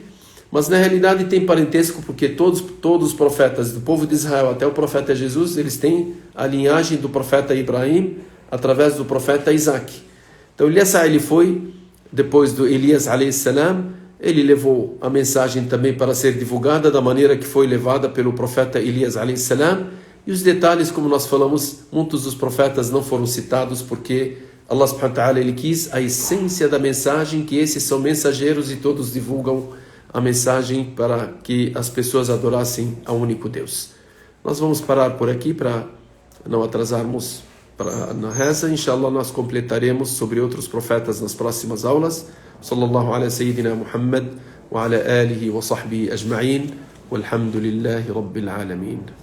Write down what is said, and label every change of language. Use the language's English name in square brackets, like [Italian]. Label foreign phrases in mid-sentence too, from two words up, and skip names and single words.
[Portuguese] Mas na realidade tem parentesco, porque todos os profetas do povo de Israel, até o profeta Jesus, eles têm a linhagem do profeta Ibrahim através do profeta Isaac. Então ele foi, depois do Elias a.s., ele levou a mensagem também para ser divulgada da maneira que foi levada pelo profeta Elias a.s. E os detalhes, como nós falamos, muitos dos profetas não foram citados porque Allah [Arabic] سبحانه وتعالى [Portuguese] ele quis a essência da mensagem, que esses são mensageiros e todos divulgam a mensagem para que as pessoas adorassem ao único Deus. Nós vamos parar por aqui para não atrasarmos na reza. Inshallah nós completaremos sobre outros profetas nas próximas aulas. [Arabic] صلى الله على سيدنا محمد وعلى آله وصحبه أجمعين والحمد لله رب العالمين.